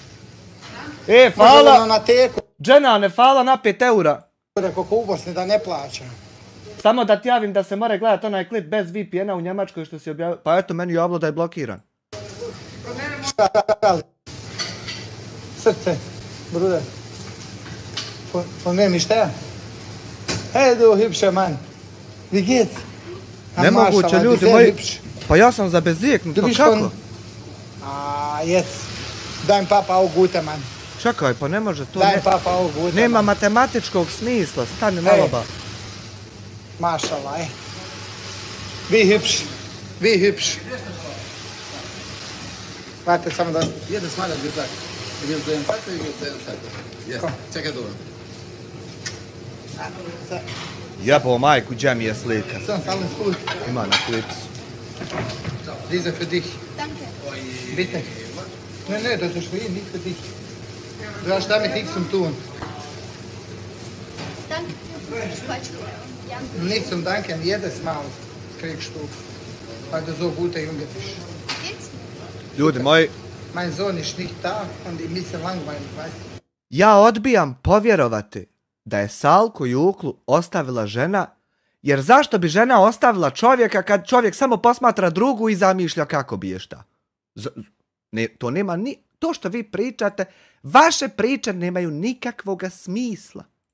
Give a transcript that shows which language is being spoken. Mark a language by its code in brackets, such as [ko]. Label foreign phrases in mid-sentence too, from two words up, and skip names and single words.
[bs] Fala! Dženane, fala na 5 eura. Oko u Bosni da ne plaća. Samo da ti javim da se mora gledati onaj klip bez VPN-a u Njemačkoj što si objavio. Pa eto, meni javilo da je blokiran. Srce, bruder. [de] Von wem ist der? Hey du hübscher Mann. Wie geht's? [bs] Nemoguće ljudi moji. Pa ja sam zabezijeknut, pa kako? [de] Jetzt. Dein Papa auch guter Mann. [bs] Čekaj, pa ne može to. [de] Dein Papa auch guter Mann. [bs] Nema matematičkog smisla, stani malo ba. Mašallah, [de] Wie hübsch. Wie hübsch. Warte, [bs] samo da... [de] Jedes Mal hat gesagt, wir sehen Seite, wir sehen Seite. [en] Yes, check it over. [bs] Jebo majku, gdje mi je slika? [de] Sonst alles gut. [bs] Ima na klipsu. [de] Diese für dich. Danke. Bitte. Ne, das ist für ihn, nicht für dich. Du hast damit nichts zu tun. Danke für die Spatsche. Ja. Nichts zum Danken, jedes Mal kriegst du, weil du so guter Junge bist. Geht's? [bs] Ljudi moji. [de] Mein Sohn ist nicht da und ich bin langweilig, weißt du? [bs] Ja odbijam povjerovati da je Salku Juklu ostavila žena, jer zašto bi žena ostavila čovjeka kad čovjek samo posmatra drugu i zamišlja kako bi je šta? To nema ni... To što vi pričate, vaše priče nemaju nikakvoga smisla.